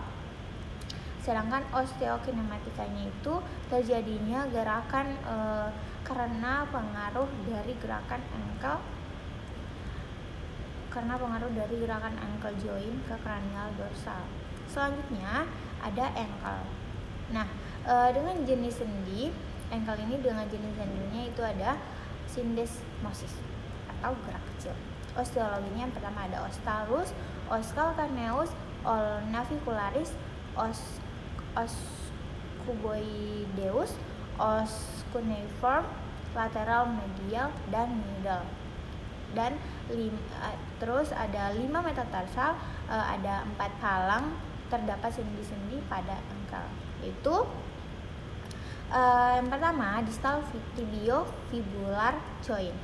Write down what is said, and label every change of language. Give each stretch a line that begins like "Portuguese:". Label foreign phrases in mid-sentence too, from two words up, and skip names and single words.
Indonesian: Sedangkan osteokinematikanya itu terjadinya gerakan karena pengaruh dari gerakan
English: ankle joint
Indonesian: ke kranial dorsal. Selanjutnya ada ankle. Nah, dengan jenis sendi ankle ini dengan jenis sendinya itu ada syndesmosis atau gerak kecil. Osteologinya yang pertama ada os talus, os calcaneus, os navicularis, os cuboideus, os cuneiform, lateral medial dan middle. Dan terus ada 5 metatarsal, ada 4 halang, terdapat sendi-sendi pada ankle. Itu yang pertama
English: distal tibiofibular joint.